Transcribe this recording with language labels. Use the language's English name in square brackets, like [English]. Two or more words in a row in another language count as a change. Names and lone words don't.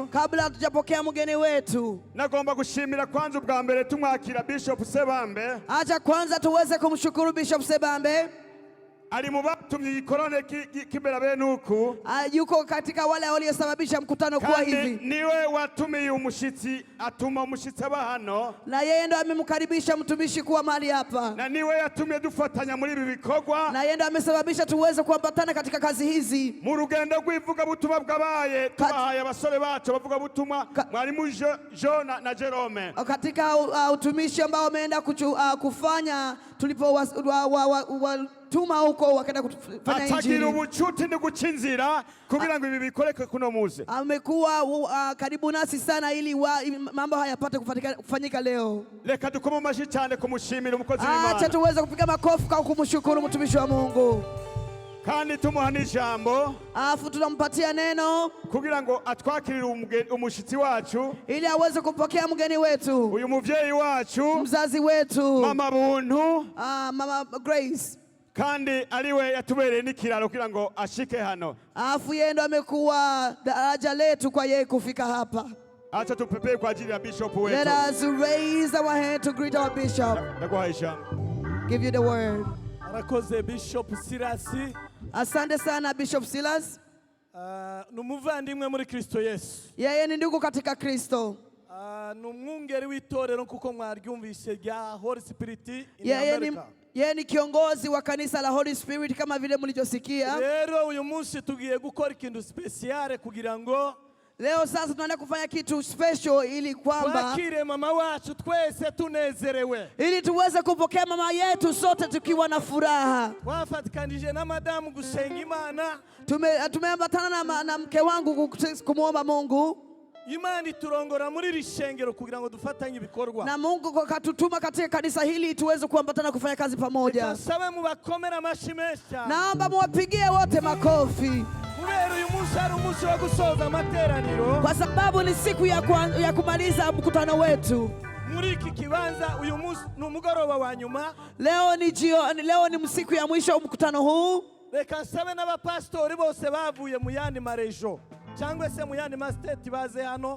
[Swahili] kabla hatujapokea mgeni wetu [Rundi] nagomba gushimira kwanza ubwa mbere tumwakira Bishop Sebambe. [Swahili] Acha kwanza tuweze kumshukuru Bishop Sebambe. [Rundi] Ali mu batumye ikorane kibera benuku [Swahili] yuko katika wale waliosababisha mkutano kuwa hivi. [Rundi] Niwe watumiye umushitsi atuma umushitsi aba hano [Swahili] na yeye ndo amemkaribisha mtumishi kuwa mahali hapa [Rundi] na niwe yatumye dufatanya muri ibi bikorwa [Swahili] na yeye ndo amesababisha tuweze kuambatana katika kazi hizi [Rundi] mu rugendo rw'ivuga butumwa bwabaye tubahaye abasore bacu bavuga butumwa mwarimu Jo na Jerome [Swahili] katika utumishi ambao wameenda kufanya tulipo tuma huko wakaenda kufanya injili. [Rundi] Atagira ubucuti ni gucinzira kugira ngo ibi bikoreke kuno muze. [Swahili] Amekuwa karibu nasi sana ili mambo haya yapate kufanyika leo. [Rundi] Reka dukome amashi cyane kumushimira umukozi w'Imana. [Swahili] Acha tuweze kupiga makofi kwa kumshukuru mtumishi wa Mungu. [Rundi] Kandi tumuha n'ijambo [Swahili] afu tunampatia neno [Rundi] kugira ngo atwakirire umushitsi wacu [Swahili] ili aweze kupokea mgeni wetu, [Rundi] uyu muvyeyi wacu, [Swahili] mzazi wetu, mama Buntu, mama Grace, [Rundi] kandi aliwe yatubereye n'ikiraro kugira ngo ashike hano. [Swahili] Afu yeye ndo amekuwa daraja letu kwa yeye kufika hapa. Acha tupepee kwa ajili ya Bishop wetu. [English] Let us raise our hand to greet our Bishop. Give you the word. [Rundi] Arakoze Bishop Silas. [Swahili] Asante sana Bishop Silas. [Rundi] Numuvandimwe muri Kristo Yesu. [Swahili] Yeye ni ndugu katika Kristo. [Rundi] Numwungeri w'itorero nkuko mwaryumvise rya Holy Spirit in America. [Swahili] Yeye ni kiongozi wa kanisa la Holy Spirit kama vile mlivyosikia. [Rundi] Rero uyu munsi tugiye gukora ikintu special kugira ngo [Swahili] leo sasa tunaenda kufanya kitu special ili kwamba [Rundi] twakire mama wacu twese tunezerewe, [Swahili] ili tuweze kupokea mama yetu sote tukiwa na furaha. [Rundi] Twafatikanije na madamu gusenga Imana. [Swahili] Tumeambatana na mke wangu kumuomba Mungu. [Rundi] Imana iturongora muri rishengero kugira ngo dufatanye ibikorwa. [Swahili] Na Mungu akatutuma katika kanisa hili tuweze kuambatana kufanya kazi pamoja. [Rundi] Sabe mubakomera amashimesha. [Swahili] Naomba muwapigie wote makofi. [Rundi] Kubera uyu munsi ari umunsi wo gusoza amateraniro. [Swahili] Kwa sababu ni siku ya kumaliza mkutano wetu. [Rundi] Muri iki kibanza uyu munsi ni umugoroba wa nyuma. [Swahili] Leo ni siku ya mwisho wa mkutano huu. [Rundi] Reka sabe n'abapastori bose bavuye mu yandi marejo cyangwa se mu yandi mastate baze hano.